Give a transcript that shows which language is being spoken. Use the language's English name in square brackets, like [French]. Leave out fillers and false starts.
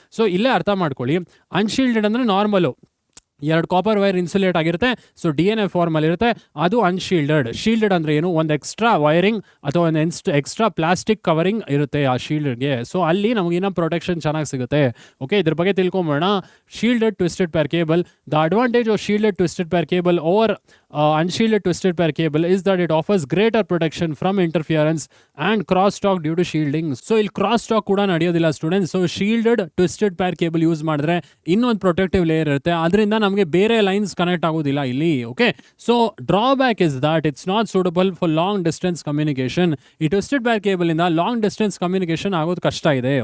[Kannada] So ಇಲ್ಲೇ ಅರ್ಥ ಮಾಡ್ಕೊಳ್ಳಿ, ಅನ್ಶೀಲ್ಡೆಡ್ ಅಂದರೆ ನಾರ್ಮಲು, ಎರಡು ಕಾಪರ್ ವೈರ್ ಇನ್ಸುಲೇಟ್ ಆಗಿರುತ್ತೆ, ಸೊ DNA ಫಾರ್ಮಲ್ಲಿ ಇರುತ್ತೆ, ಅದು ಅನ್ಶೀಲ್ಡೆಡ್. ಶೀಲ್ಡೆಡ್ ಅಂದರೆ ಏನು, ಒಂದು ಎಕ್ಸ್ಟ್ರಾ ವೈರಿಂಗ್ ಅಥವಾ ಒಂದು ಎಕ್ಸ್ಟ್ರಾ ಪ್ಲಾಸ್ಟಿಕ್ ಕವರಿಂಗ್ ಇರುತ್ತೆ ಆ ಶೀಲ್ಡ್ಗೆ. ಸೊ ಅಲ್ಲಿ ನಮಗಿನ್ನ ಪ್ರೊಟೆಕ್ಷನ್ ಚೆನ್ನಾಗಿ ಸಿಗುತ್ತೆ. ಓಕೆ, ಇದ್ರ ಬಗ್ಗೆ ತಿಳ್ಕೊಂಬೋಣ. [English] Shielded twisted pair cable, the advantage of shielded twisted pair cable over unshielded twisted pair cable is that it offers greater protection from interference and crosstalk due to shielding. [Kannada] So ಇಲ್ಲಿ crosstalk ಕೂಡ ನಡೆಯೋದಿಲ್ಲ students. So shielded twisted peer cable use ಮಾಡಿದ್ರೆ ಇನ್ನೊಂದು protective layer ಇರುತ್ತೆ, ಅದರಿಂದ ನಮಗೆ ಬೇರೆ lines connect ಆಗೋದಿಲ್ಲ ಇಲ್ಲಿ. [English] Okay, so drawback is that it's not suitable for long distance communication. [Kannada] ಈ ಟ್ವಿಸ್ಟೆಡ್ ಪೇರ್ ಕೇಬಲ್ ಇಂದ ಲಾಂಗ್ ಡಿಸ್ಟೆನ್ಸ್ ಕಮ್ಯುನಿಕೇಶನ್ ಆಗೋದು ಕಷ್ಟ ಇದೆ.